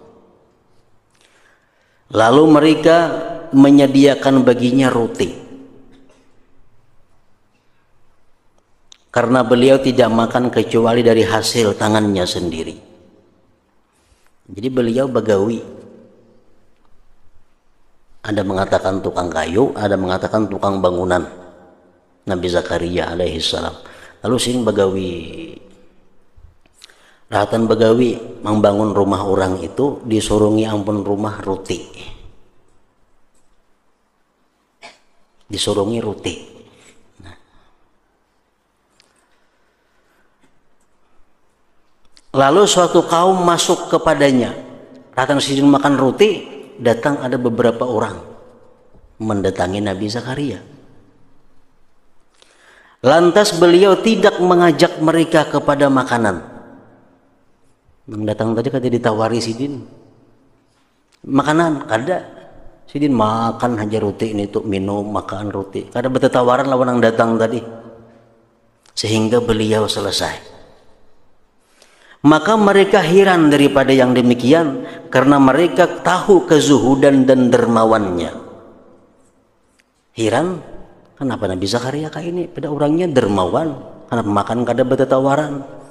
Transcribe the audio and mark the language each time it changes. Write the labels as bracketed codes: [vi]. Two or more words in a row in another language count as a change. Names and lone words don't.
[id] Lalu mereka menyediakan baginya roti, karena beliau tidak makan kecuali dari hasil tangannya sendiri. Jadi beliau bagawi. Ada mengatakan tukang kayu, ada mengatakan tukang bangunan. Nabi Zakaria alaihi salam. [bjn] Lalu sing bagawi. Rahatan bagawi membangun rumah orang itu disurungi ampun rumah roti. Disurungi roti. Nah. [id] Lalu suatu kaum masuk kepadanya. [bjn] Rahatan sidin makan roti, [id] datang ada beberapa orang mendatangi Nabi Zakaria. Lantas beliau tidak mengajak mereka kepada makanan. [bjn] Yang datang tadi kada ditawari sidin makanan, kada. Sidin makan aja roti ini tuh, minum makan roti. Kada bertatawaran lawan yang datang tadi. [id] Sehingga beliau selesai. Maka mereka heran daripada yang demikian, karena mereka tahu kezuhudan dan dermawannya. Heran, kenapa Nabi Zakaria kayak ini? [bjn] Pada orangnya dermawan, kenapa makan kada bertatawaran?